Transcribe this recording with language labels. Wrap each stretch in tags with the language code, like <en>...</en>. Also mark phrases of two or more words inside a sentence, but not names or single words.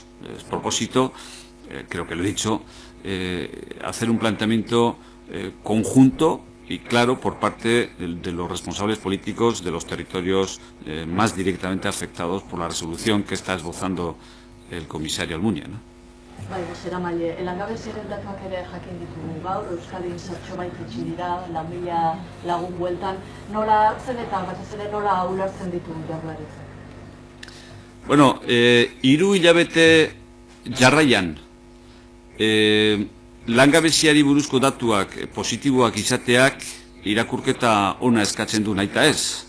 <es>Es propósito, creo que lo he dicho, hacer un planteamiento conjunto y claro por parte de los responsables políticos de los territorios más directamente afectados por la resolución que está esbozando el comisario Almunia, ¿no?</es> <eu>Bai, bozeramaile, langabeziaren datuak ere jakin ditugu gaur, Euskadin zertxobait itxi dira, 4.000 lagun bueltan, nola hartzen eta batez ere nola ulertzen ditu Jaurlaritzak? Bueno, 3 hilabete jarraian, langabeziari buruzko datuak positiboak izateak irakurketa ona eskatzen du nahita ez.</eu>